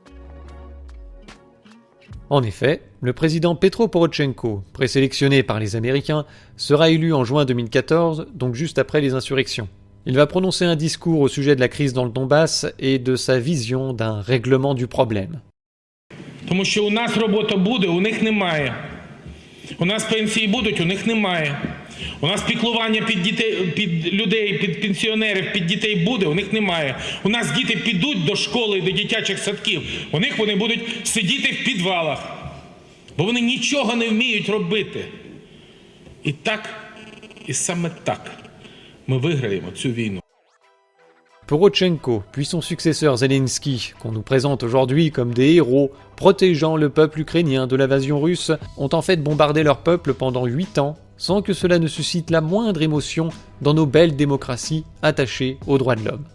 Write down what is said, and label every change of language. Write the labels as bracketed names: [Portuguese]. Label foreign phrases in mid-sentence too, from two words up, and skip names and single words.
[French] En effet, le président Petro Porochenko, présélectionné par les Américains, sera élu en juin 2014, donc juste après les insurrections. Il va prononcer un discours au sujet de la crise dans le Donbass et de sa vision d'un règlement du problème. [Ukrainian] Тому що у нас робота буде, у них немає. У нас пенсії будуть, у них немає. У нас піклування під людей, під пенсіонерів, під дітей буде, у них немає. У нас діти підуть до школи, до дитячих садків. У них вони будуть сидіти в підвалах. Бо вони нічого не вміють робити. І так, і саме так ми виграємо цю війну. [French] Porochenko, puis son successeur Zelensky, qu'on nous présente aujourd'hui comme des héros protégeant le peuple ukrainien de l'invasion russe, ont en fait bombardé leur peuple pendant 8 ans, sans que cela ne suscite la moindre émotion dans nos belles démocraties attachées aux droits de l'homme.